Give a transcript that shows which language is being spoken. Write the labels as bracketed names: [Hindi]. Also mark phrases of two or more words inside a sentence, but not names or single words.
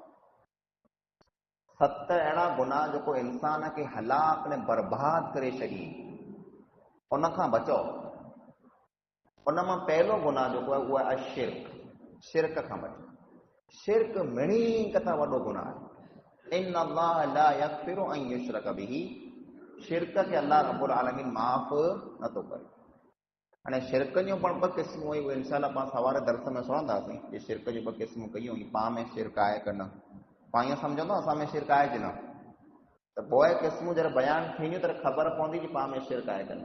[Sindhi] 7 अहिड़ा गुनाह जेको इंसान खे हलाक ने बर्बाद करे छॾी, उन खां बचो। उन मां पहिलो गुनाह जेको आहे उहो आहे शिर्क, शिर्क खां बचो। शिर्क मिणी कथा वॾो गुनाह आहे। [Arabic] إن الله لا يغفر أن يشرك به, [Sindhi] शिर्क खे अल्लाह [Arabic] رب العالمين [Sindhi] माफ़ नथो करे। हाणे शिर्क जूं पण 2 क़िस्मूं हुयूं, उहे इंशाअल्लाह पाण सवारे दर्स में सुणंदासीं कि शिर्क जूं 2 क़िस्मूं कयूं, पाण में शिर्क आहे कि न। पाण ईअं सम्झंदो असां में शिर्क आहे कि न? त पोइ क़िस्मूं जॾहिं बयानु थींदियूं त ख़बर पवंदी कि पाण में शिरक आहे कि न।